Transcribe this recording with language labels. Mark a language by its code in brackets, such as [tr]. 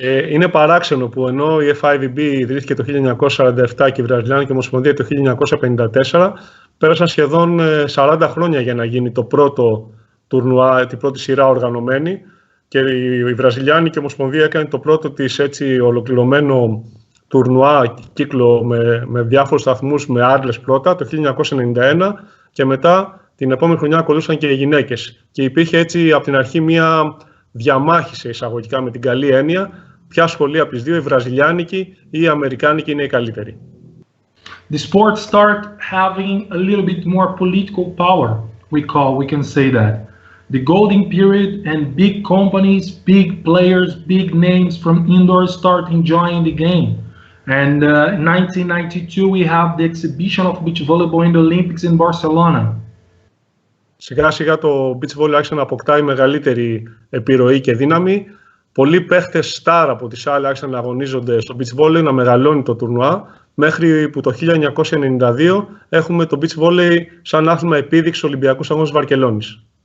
[el] Είναι παράξενο που ενώ η F5VB ιδρύθηκε το 1947 και η Βραζιλιάνικη Ομοσπονδία το 1954, πέρασαν σχεδόν 40 χρόνια για να γίνει το πρώτο τουρνουά, την πρώτη σειρά οργανωμένη, και η Βραζιλιάνικη Ομοσπονδία έκανε το πρώτο της έτσι ολοκληρωμένο τουρνουά κύκλο με διάφορους σταθμούς, με άντλες πρώτα, το 1991, και μετά την επόμενη χρονιά ακολούθησαν και οι γυναίκες. Και υπήρχε έτσι από την αρχή μια διαμάχη σε εισαγωγικά με την καλή έννοια, ποια σχολή από τις δύο, η Βραζιλιάνικη ή η Αμερικάνικη, είναι η καλύτερη. [en] The sport start having a little bit more political power, we can say that. The golden period and big companies, big players, big names from indoor start enjoying the game. And in 1992 we have the exhibition of beach volleyball in the Olympics in Barcelona. [el] Σιγά σιγά το beach volley άρχισε να αποκτάει μεγαλύτερη επιρροή και δύναμη. Πολλοί παίχτες στάρ από τις άλλες άρχισαν να αγωνίζονται στο beach volley, να μεγαλώνει το τουρνουά, μέχρι που το 1992 έχουμε το beach volley σαν άθλημα επίδειξης Ολυμπιακούς Αγώνες Βαρκελόνης.